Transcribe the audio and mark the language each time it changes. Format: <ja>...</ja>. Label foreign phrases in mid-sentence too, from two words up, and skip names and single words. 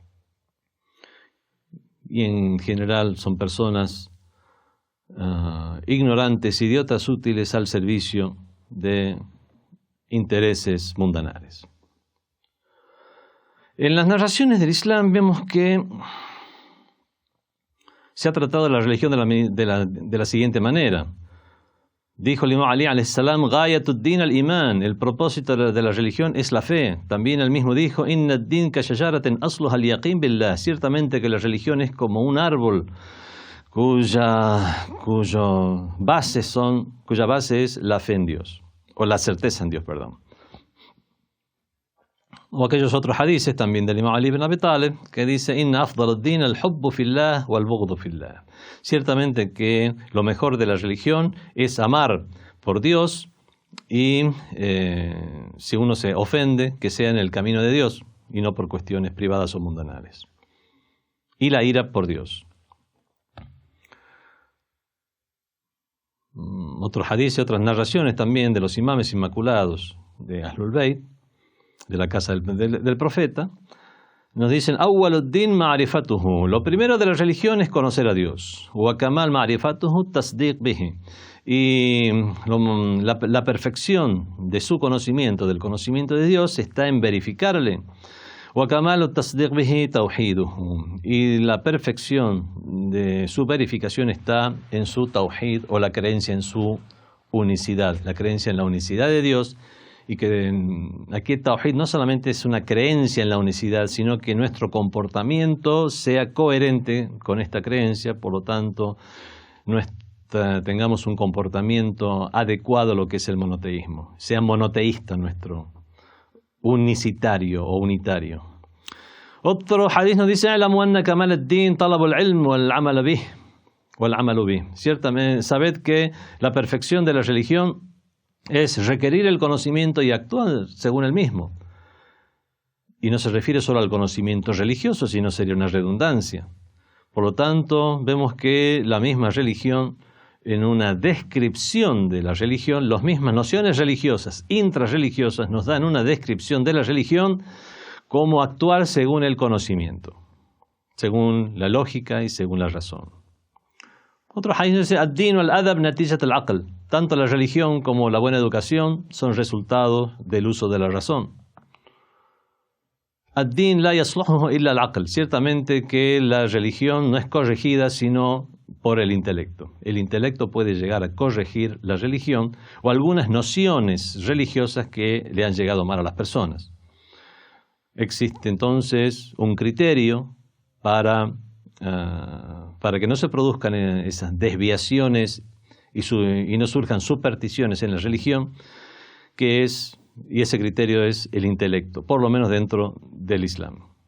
<es>Y en general son personas ignorantes, idiotas útiles al servicio de intereses mundanales. En las narraciones del Islam vemos que se ha tratado la religión de la siguiente manera. Dijo el imam Ali a.s.</es> <ar>غاية الدين الإيمان,</ar> <es>el propósito de la religión es la fe. También él mismo dijo</es> <ar>إن الدين كشجرة أصلها اليقين بالله,</ar> <es>ciertamente que la religión es como un árbol cuya base es la fe en Dios, o la certeza en Dios, perdón. O aquellos otros hadices también del imam Ali ibn Abi Talib que dice</es> <ar>إن أفضل الدين الحب في الله والبغض في الله.</ar> <es>Ciertamente que lo mejor de la religión es amar por Dios y si uno se ofende, que sea en el camino de Dios y no por cuestiones privadas o mundanales. Y la ira por Dios. Otros hadices, otras narraciones también de los imames inmaculados de Ahlul Bayt, de la casa del profeta, nos dicen</es> <ar>أول الدين معرفته,</ar> <es>lo primero de la religión es conocer a Dios,</es> <ar>وكمال معرفته التصديق به,</ar> <es>y la perfección de su conocimiento, del conocimiento de Dios, está en verificarle,</es> <ar>وكمال التصديق به توحيده,</ar> <es>y la perfección de su verificación está en su tawhid o la creencia en su unicidad, la creencia en la unicidad de Dios, y que aquí el Tawhid no solamente es una creencia en la unicidad, sino que nuestro comportamiento sea coherente con esta creencia, por lo tanto tengamos un comportamiento adecuado a lo que es el monoteísmo, sea monoteísta nuestro, unicitario o unitario. Otro hadith nos dice:</es> <ar>"اعلموا أن كمال الدين طلب العلم والعمل به والعمل به".</ar> <es>Ciertamente, sabed que la perfección de la religión es requerir el conocimiento y actuar según el mismo. Y no se refiere solo al conocimiento religioso, sino sería una redundancia. Por lo tanto, vemos que la misma religión, en una descripción de la religión, las mismas nociones religiosas, intrarreligiosas, nos dan una descripción de la religión como actuar según el conocimiento, según la lógica y según la razón. Otro hadith dice:</es> <ar>"الدين والأدب نتيجة العقل".</ar> <es>Tanto la religión como la buena educación son resultados del uso de la razón.</es> <ar>الدين لا يصلحه إلا العقل.</ar> <es>Ciertamente que la religión no es corregida sino por el intelecto. El intelecto puede llegar a corregir la religión o algunas nociones religiosas que le han llegado mal a las personas. Existe entonces un criterio para que no se produzcan esas desviaciones y no surjan supersticiones en la religión, y ese criterio es el intelecto, por lo menos dentro del Islam.</es>